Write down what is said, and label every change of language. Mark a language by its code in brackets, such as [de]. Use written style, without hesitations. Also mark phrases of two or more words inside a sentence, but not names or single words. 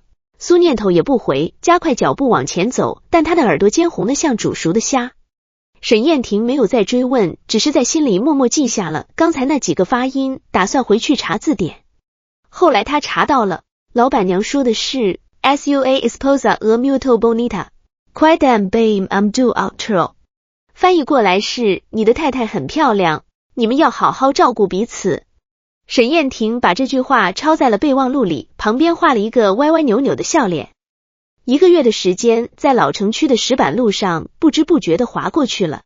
[zh] 苏念头也不回，加快脚步往前走，但他的耳朵尖红得像煮熟的虾。沈燕婷没有再追问，只是在心里默默记下了刚才那几个发音，打算回去查字典。后来他查到了， 老板娘说的是 Sua esposa è molto bonita, quite bene amdo altro。翻译过来是你的太太很漂亮，你们要好好照顾彼此。沈燕婷把这句话抄在了备忘录里，旁边画了一个歪歪扭扭的笑脸。1个月的时间，在老城区的石板路上不知不觉地滑过去了。